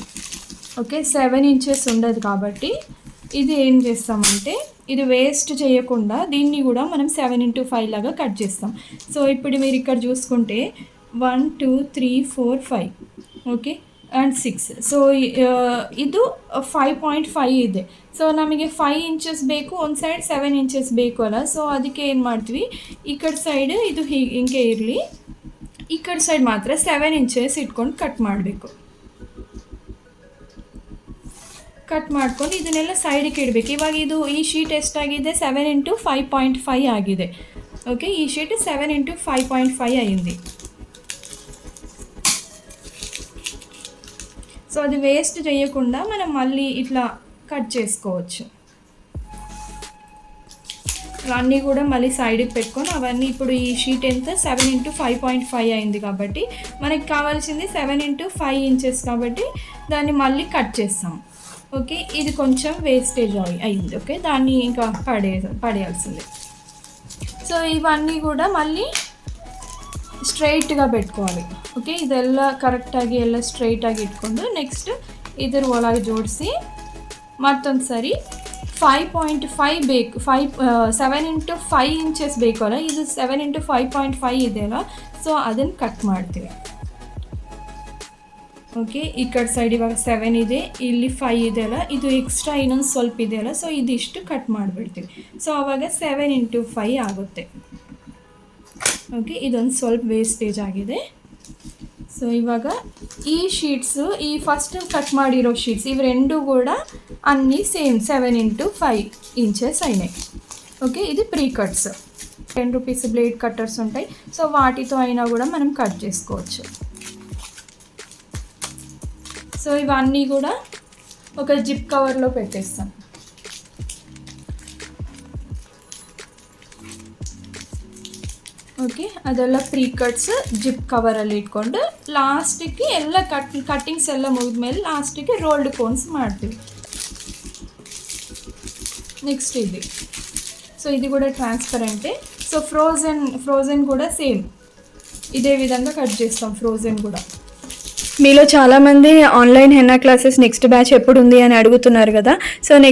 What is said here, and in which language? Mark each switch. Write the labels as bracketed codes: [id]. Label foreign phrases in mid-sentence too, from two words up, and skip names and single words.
[te] ఓకే, 7 ఇంచెస్ ఉండదు కాబట్టి ఇది ఏం చేస్తామంటే, ఇది వేస్ట్ చేయకుండా దీన్ని కూడా మనం 7 into 5 లాగా కట్ చేస్తాం. సో ఇప్పుడు మీరు ఇక్కడ చూసుకుంటే 1 2 3 4 5 [en] okay and [te] 6. [kn] ಸೊ ಇದು 5.5 ಇದೆ. ಸೊ ನಮಗೆ 5 ಇಂಚಸ್ ಬೇಕು, ಒಂದು ಸೈಡ್ 7 ಇಂಚಸ್ ಬೇಕು ಅಲ್ಲ. ಸೊ ಅದಕ್ಕೆ ಏನು ಮಾಡ್ತೀವಿ, ಈ ಕಡೆ ಸೈಡ್ ಇದು ಹಿಂಗೆ ಇರಲಿ, ಈ ಕಡೆ ಸೈಡ್ ಮಾತ್ರ 7 ಇಂಚಸ್ ಇಟ್ಕೊಂಡು ಕಟ್ ಮಾಡಬೇಕು. ಕಟ್ ಮಾಡ್ಕೊಂಡು ಇದನ್ನೆಲ್ಲ ಸೈಡಿಗೆ ಇಡಬೇಕು. ಇವಾಗ ಇದು ಈ ಶೀಟ್ ಎಷ್ಟಾಗಿದೆ, 7 into 5.5 ಆಗಿದೆ. [te] ఓకే, ఈ షీట్ 7 into 5.5 అయింది. సో అది వేస్ట్ చేయకుండా మనం మళ్ళీ ఇట్లా కట్ చేసుకోవచ్చు. అన్నీ కూడా మళ్ళీ సైడ్కి పెట్టుకొని అవన్నీ ఇప్పుడు ఈ షీట్ ఎంత 7 into 5.5 అయింది కాబట్టి మనకి కావాల్సింది 7 into 5 ఇంచెస్ కాబట్టి దాన్ని మళ్ళీ కట్ చేస్తాం. ఓకే, ఇది కొంచెం వేస్టేజ్ అయింది. ఓకే, దాన్ని ఇంకా పడేయాల్సిందే. సో ఇవన్నీ కూడ మళ్ళీ స్ట్రైట్గా పెట్టుకోవాలి. [kn] ಓಕೆ, ಇದೆಲ್ಲ ಕರೆಕ್ಟಾಗಿ ಎಲ್ಲ ಸ್ಟ್ರೈಟಾಗಿ ಇಟ್ಕೊಂಡು ನೆಕ್ಸ್ಟ್ ಇದ್ರ ಒಳಗೆ ಜೋಡಿಸಿ ಮತ್ತೊಂದು ಸರಿ 5.5 ಬೇಕು. 7 into 5 ಇಂಚಸ್ ಬೇಕು ಅಲ್ಲ, ಇದು 7 into 5.5 ಇದೆಯಲ್ಲ, ಸೊ ಅದನ್ನು ಕಟ್ ಮಾಡ್ತೀವಿ. ಓಕೆ, ಈ ಕಡೆ ಸೈಡ್ ಇವಾಗ 7 ಇದೆ, ಇಲ್ಲಿ 5 ಇದೆಯಲ್ಲ, ಇದು ಎಕ್ಸ್ಟ್ರಾ ಇನ್ನೊಂದು ಸ್ವಲ್ಪ ಇದೆಯಲ್ಲ, ಸೊ ಇದಿಷ್ಟು ಕಟ್ ಮಾಡಿಬಿಡ್ತೀವಿ. ಸೊ ಆವಾಗ 7 into 5 ಆಗುತ್ತೆ. ಓಕೆ, ಇದೊಂದು ಸ್ವಲ್ಪ ವೇಸ್ಟೇಜ್ ಆಗಿದೆ. ಸೊ ಇವಾಗ ಈ ಶೀಟ್ಸು, ಈ ಫಸ್ಟ್ ಕಟ್ ಮಾಡಿರೋ [te] షీట్స్ ఇవి రెండు కూడా అన్నీ సేమ్ 7 into 5 ఇంచెస్ అయినాయి. ఓకే, ఇది [en] pre cuts. [te] 10 రూపీస్ [en] blade cutters [te] ఉంటాయి. సో వాటితో అయినా కూడా మనం కట్ చేసుకోవచ్చు. సో ఇవన్నీ కూడా ఒక జిప్ కవర్లో పెట్టేస్తాం. [kn] ಓಕೆ, ಅದೆಲ್ಲ [en] pre cuts [kn] ಜಿಪ್ ಕವರಲ್ಲಿ ಇಟ್ಕೊಂಡು ಲಾಸ್ಟಿಗೆ ಎಲ್ಲ ಕಟ್ಟಿಂಗ್ಸ್ ಎಲ್ಲ ಮುಗಿದ್ಮೇಲೆ ಲಾಸ್ಟಿಗೆ [en] rolled cones [kn] ಮಾಡ್ತೀವಿ. [te] నెక్స్ట్ ఇది. సో ఇది కూడా ట్రాన్స్పరెంటే. సో ఫ్రోజన్ కూడా సేమ్ ఇదే విధంగా కట్ చేస్తాం. ఫ్రోజన్ కూడా మీలో చాలామంది [en] online henna classes next batch [te] ఎప్పుడు ఉంది అని అడుగుతున్నారు కదా.